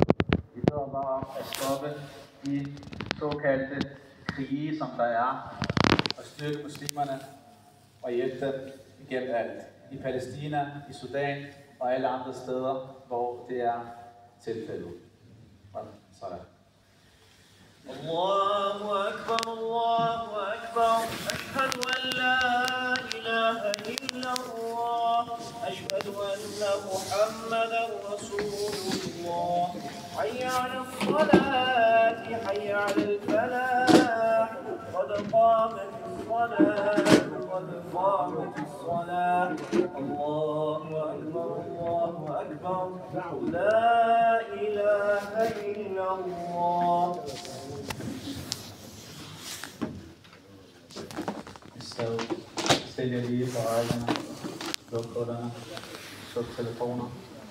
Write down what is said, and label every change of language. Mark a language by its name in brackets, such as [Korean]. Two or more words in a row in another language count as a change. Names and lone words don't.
[Danish] Vi beder Allah om at stoppe de såkaldte krige, som der er. Og styrke muslimerne og hjælpe dem igennem alt. I Palæstina, i Sudan og alle andre steder, hvor det er tilfældet. Sådan. [Arabic] الله أكبر الله أكبر أشهد أن لا إله إلا الله أشهد أن محمدا رسول الله حي على الصلاة حي على الفلاح قد قامت الصلاة قد قامت الصلاة الله أكبر الله أكبر لا إله إلا الله. [Danish] Så stiller jeg lige på øjnene, luk kutterne, sluk telefoner.